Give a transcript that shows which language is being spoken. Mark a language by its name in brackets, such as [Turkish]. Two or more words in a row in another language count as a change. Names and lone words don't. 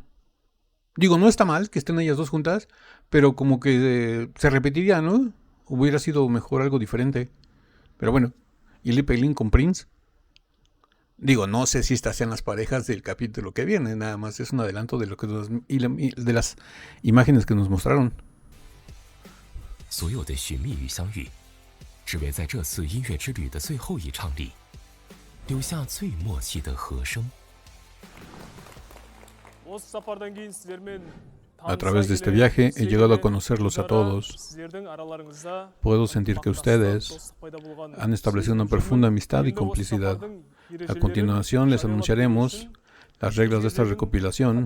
[Spanish] Digo, no está mal que estén ellas dos juntas, pero como que se repetiría, ¿no? Hubiera sido mejor algo diferente. Pero bueno, y Li Pei Lin con Prince. Digo, no sé si estas sean las parejas del capítulo que viene, nada más es un adelanto de lo que de las imágenes que nos mostraron. [Chinese] 所有的寻觅与相遇，只为在这次音乐之旅的最后一唱里，留下最默契的和声。 [Spanish] A través de este viaje he llegado a conocerlos a todos. Puedo sentir que ustedes han establecido una profunda amistad y complicidad. A continuación les anunciaremos las reglas de esta recopilación.